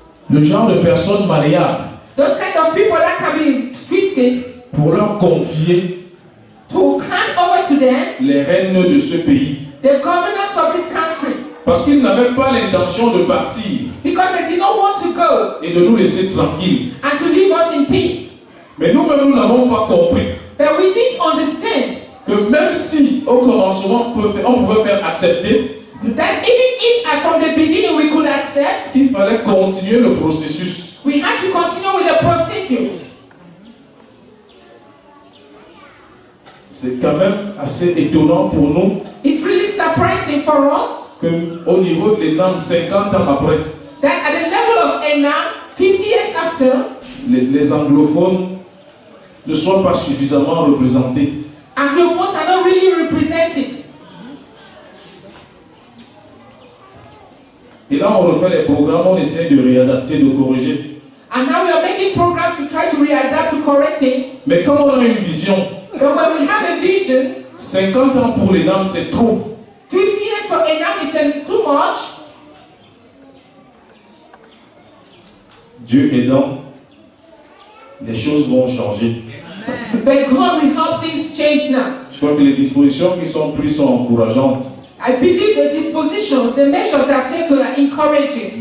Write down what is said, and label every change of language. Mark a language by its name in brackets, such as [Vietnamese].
[French] le genre de personnes malléables [English] those kind of people that can be twisted [French] pour leur confier [English] to hand over to them [French] les rênes de ce pays. [English] the governance of this country [French] Parce qu'ils n'avaient pas l'intention de partir [English] because they did not want to go [French] et de nous laisser tranquilles. [English] and to leave us in peace. [French] Mais nous-mêmes, nous n'avons pas compris [English] But we didn't understand [French] que même si au commencement on pouvait faire accepter, [English] that even if from the beginning we could accept, [French] il fallait continuer le processus. [English] we had to continue with the procedure. [French] C'est quand même assez étonnant pour nous [English] It's really surprising for us [French] qu'au niveau de l'ENAM, 50 ans après, [English] that at the level of ENAM, 50 years after, [French] les anglophones ne soient pas suffisamment représentés. [English] Anglophones are not really represented. [French] Et là, on refait les programmes, on essaie de réadapter, de corriger. [English] And now we are making programs to try to readapt to correct things. [French] Mais quand on a une vision, [English] But when we have a vision, [French] 50 ans pour l'ENAM, c'est trop. [English] 50 years for ENAM is too much. [French] Dieu aidant, les choses vont changer. [English] But God will help things change now. [French] Je crois que les dispositions qui sont prises sont encourageantes, [English] I believe the dispositions, the measures that are taken are encouraging,